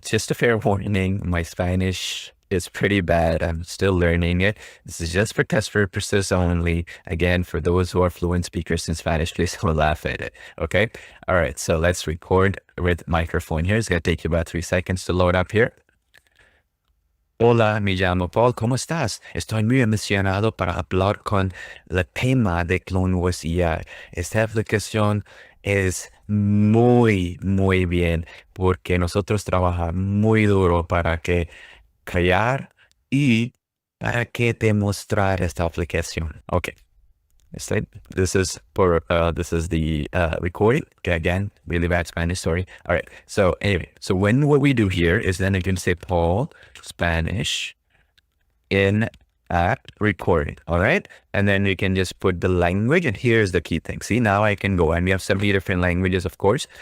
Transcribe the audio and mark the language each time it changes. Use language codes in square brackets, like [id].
[en] Just a fair warning. My Spanish is pretty bad. I'm still learning it. This is just for test purposes only. Again, for those who are fluent speakers in Spanish, please don't laugh at it. Okay. All right. So let's record with microphone here. It's going to take you about 3 seconds to load up here. [es] Hola, me llamo Paul. ¿Cómo estás? Estoy muy emocionado para hablar con el tema de CloneVoice AI. Esta aplicación es muy bien, porque nosotros trabajamos muy duro para crear y para que demostrar esta aplicación. [en] Okay. This is the recording. Okay, again, really bad Spanish, sorry. All right. So anyway, what we do here is then you can say Paul Spanish in app recording. All right. And then you can just put the language, and here's the key thing. See, now I can go, and we have 70 different languages, of course.